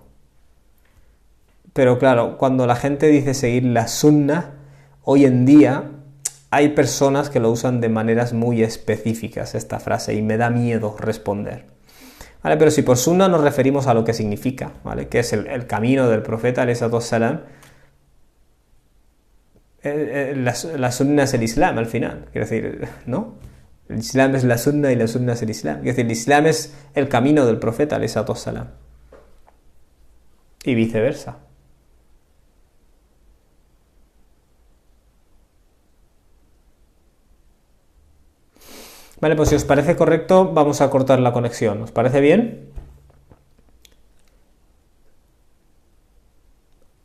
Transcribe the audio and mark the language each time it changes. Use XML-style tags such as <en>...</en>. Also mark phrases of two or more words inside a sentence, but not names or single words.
<es>Pero claro, cuando la gente dice seguir la sunna, hoy en día hay personas que lo usan de maneras muy específicas esta frase y me da miedo responder. ¿Vale? Pero si por sunna nos referimos a lo que significa, ¿vale? Que es el camino del profeta,</es> <ar>عليه السلام,</ar> <es>la sunna es el Islam al final, quiero decir, ¿no? El Islam es la sunna y la sunna es el Islam. Quiero decir, el Islam es el camino del profeta,</es> <ar>عليه السلام.</ar> <es>Y viceversa. Vale, pues si os parece correcto, vamos a cortar la conexión. ¿Os parece bien?</es>